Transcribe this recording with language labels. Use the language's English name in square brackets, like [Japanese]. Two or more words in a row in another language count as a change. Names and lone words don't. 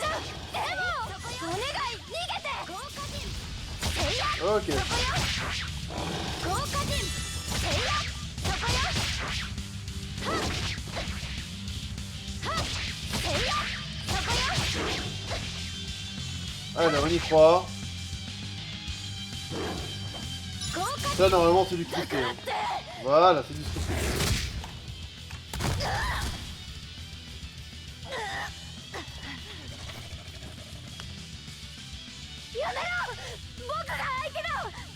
[Japanese] でもお願い、逃げて。豪華人。 Ok. 豪華人。そこよ。はっはっ。そこよ。 [French] Allez, on y croit. [Japanese] 豪華 [French] Ça, normalement, c'est du scripté. [Japanese] 人 [French] Hein. [Japanese] って。 [French] Voilà, c'est du scripté. [Japanese] やめろ、僕が相手だ。